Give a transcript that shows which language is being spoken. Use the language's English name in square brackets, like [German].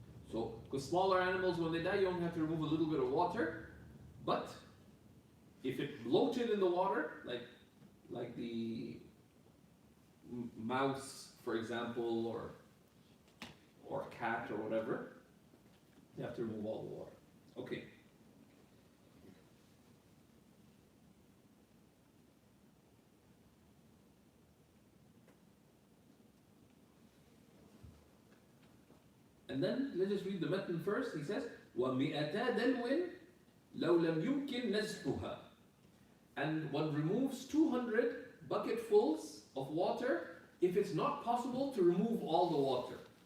[English] So, because smaller animals, when they die, you only have to remove a little bit of water, but if it bloated in the water, like the mouse, for example, or cat or whatever, you have to remove all the water. Okay. And then let's just read the matan first. He says, [Arabic] وَمِئَتَا دَلْوٍ لَوْ لَمْ يُمْكِنْ نَزْحُهَا. [English] And one removes 200 bucketfuls of water if it's not possible to remove all the water.